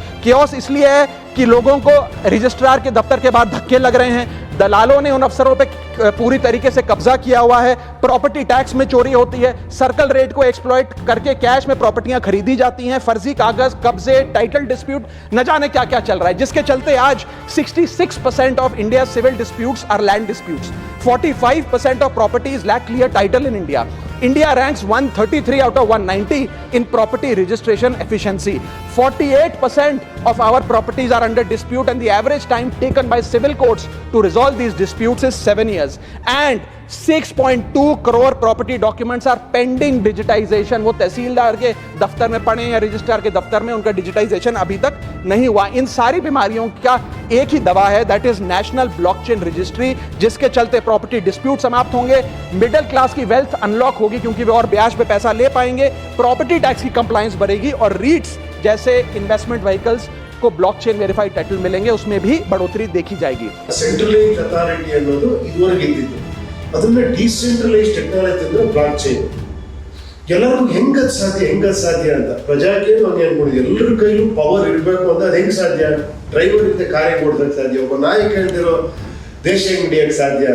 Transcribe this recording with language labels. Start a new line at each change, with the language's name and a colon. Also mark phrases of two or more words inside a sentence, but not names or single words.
Hindi: कियोस इसलिए है कि लोगों को रजिस्ट्रार के दफ्तर के बाद धक्के लग रहे हैं, दलालों ने उन अफसरों पे पूरी तरीके से कब्जा किया हुआ है,
English: property tax
Hindi: में चोरी होती है,
English: circle rate
Hindi: को एक्सप्लॉइट करके कैश में प्रॉपर्टियां खरीदी जाती हैं, फर्जी कागज, कब्जे,
English: title dispute,
Hindi: न जाने क्या क्या चल रहा है, जिसके चलते आज
English: 66% of India civil disputes are land disputes. 45% of properties lack clear title in India. India ranks 133 out of 190 in property registration efficiency. 48% of our properties are under dispute and the average time taken by civil courts to resolve these disputes is 7 years. And 6.2 crore property documents are pending digitization.
Hindi: वो तहसीलदार के दफ्तर में पड़े या रजिस्ट्रार के दफ्तर में, उनका डिजिटाइजेशन अभी तक नहीं हुआ. इन सारी बीमारियों का एक ही दवा है,
English: that is national blockchain registry,
Hindi: जिसके चलते
English: property dispute
Hindi: समाप्त होंगे,
English: middle class
Hindi: की वेल्थ अनलॉक होगी क्योंकि वे और ब्याज पे पैसा ले पाएंगे,
English: property tax
Hindi: की कंप्लायंस बढ़ेगी और रीट्स जैसे
English: investment vehicles
Hindi: को
English: blockchain verified title
Hindi: मिलेंगे, उसमें भी बढ़ोतरी देखी जाएगी.
English: centralized authority
Kannada: ಅನ್ನೋದು ಇದುವರೆಗೆ ಇದ್ದಿದ್ದು, ಅದನ್ನ
English: decentralized technology
Kannada: ಅಂದ್ರೆ
English: block chain.
Kannada: ಎಲ್ಲರಿಗೂ ಹೆಂಗದ್ ಸಾಧ್ಯ ಅಂತ ಪ್ರಜಾಕೀಯ ಹಂಗೆ ಅನ್ಕೊಂಡಿದ್ದೆ. ಎಲ್ಲರ ಕೈಲೂ ಪವರ್ ಇರಬೇಕು ಅಂತ ಅದು ಹೆಂಗ್ ಸಾಧ್ಯ? ಡ್ರೈವರ್ ಇದ್ದ ಕಾರ್ಯ ಕೊಡೋದಕ್ಕೆ ಸಾಧ್ಯ, ಒಬ್ಬ ನಾಯಕ ಹೇಳ್ತಿರೋ ದೇಶ ಹೆಂಗ್ ಹಿಡಿಯಕ್ಕೆ ಸಾಧ್ಯ.